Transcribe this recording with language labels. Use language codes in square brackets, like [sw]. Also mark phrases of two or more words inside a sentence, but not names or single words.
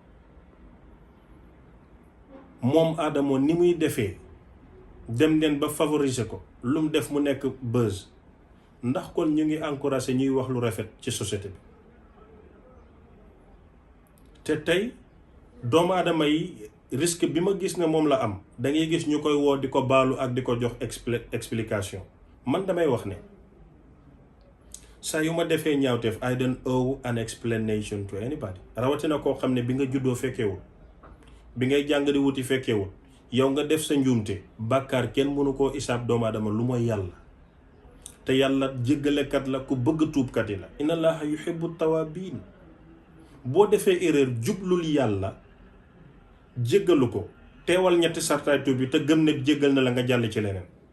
[wo] moom Adamo ni muy defee dem leen ba favoriser ko lu mu def mu nekk buzz ndax kon ñu ngi encouragé ñuy wax lu rafet ci société bi te tey doomu aadama yi risque bi ma gis ne moom la am da ngay gis ñu koy woo di ko baalu ak di ko jox explication man damay wax ne saa yu ma defee ñaawteef I [en] don't owe an explanation to anybody [wo] rawatina koo xam ne bi nga juddoo fekkeewul bi ngay jàng di wuti fekkeewul yow nga def sa njuumte bàkkaar kenn mënu koo isaab doomu aadama lu mooy yàlla te yàlla jéggalekat la ku bëgg tuubkat yi la [ar] إن الله يحب التوابين [wo] boo defee erreur jublul yàlla jéggalu ko teewal ñetti sartaay tuub bi te gëm ne jéggal na la nga jàll ci leneen